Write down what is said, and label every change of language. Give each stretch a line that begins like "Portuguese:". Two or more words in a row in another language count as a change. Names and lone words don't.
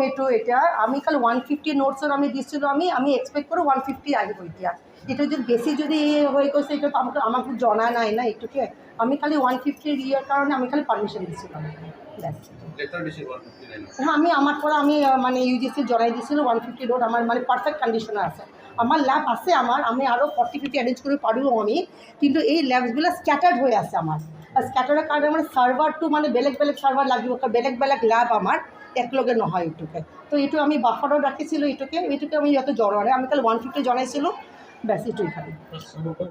Assamese: এইটো এতিয়া আমি খালি 150 নোটছৰ আমি দিছিলোঁ, আমি এক্সপেক্ট কৰোঁ 150 আহিব। এটা যদি বেছি যদি হৈ গৈছে এইটো আমাক জনা নাই না। এইটোকে আমি খালি 150 কাৰণে আমি খালি পারমিশন দিছিলোঁ। আমি আমার পৰা আমি মানে UGC জনাই দিছিলোঁ 150 নোট
Bangla: আমার মানে পারফেক্ট কন্ডিশনে আছে। আমার ল্যাব আছে, আমি আরও 40-50 এরেঞ্জ করে পারবো আমি, কিন্তু এই ল্যাবসগুলো স্ক্যাটার্ড হয়ে আছে আমার। স্ক্যাটার্ডের কারণে আমার সার্ভারটো মানে
Assamese: বেলেগ সার্ভার লাগিব, বেলেগ ল্যাব আমার একলগে নহয়। এইটোকে তো এইটো আমি বাফারও রাখিছিলোঁ। এইটোকে আমি যত জনাই আমি খালি 150 জনাইছিলোঁ, ব্যাস এইটোই খালি।